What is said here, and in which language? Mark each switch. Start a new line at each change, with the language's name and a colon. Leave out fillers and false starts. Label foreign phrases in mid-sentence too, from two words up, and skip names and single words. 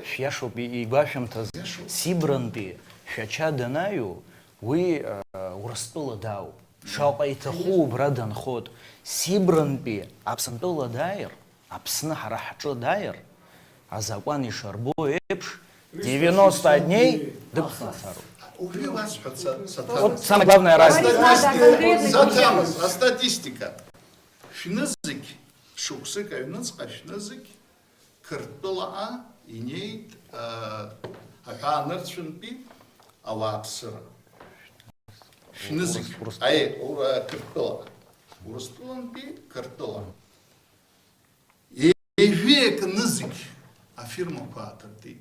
Abkhazian: Шәиашоуп игәашәымҭаз Сибрантәи шәача данаҩу, уи Урыстәыла дауп. Шаҟа иҭаху убра данхот. Сибрантәи Аԥсынтәыла дааир, Аԥсны ҳара ҳҿы дааир, азакәан ишарбо еиԥш 90 дней дыԥсасароуп.
Russian: Вот самая главная разница. Статистика.
Abkhazian: Шәнызықь, шықәсык аҩныҵҟа шәнызықь, Қырҭтәылаҟа инеит аҳәаанырцәынтәи ауааԥсыра. Шәнызықь, Қырҭтәылаҟа. Урыстәылантәи Қырҭтәыла. Ежәеик нызықь афирмақәа ааҭыртит.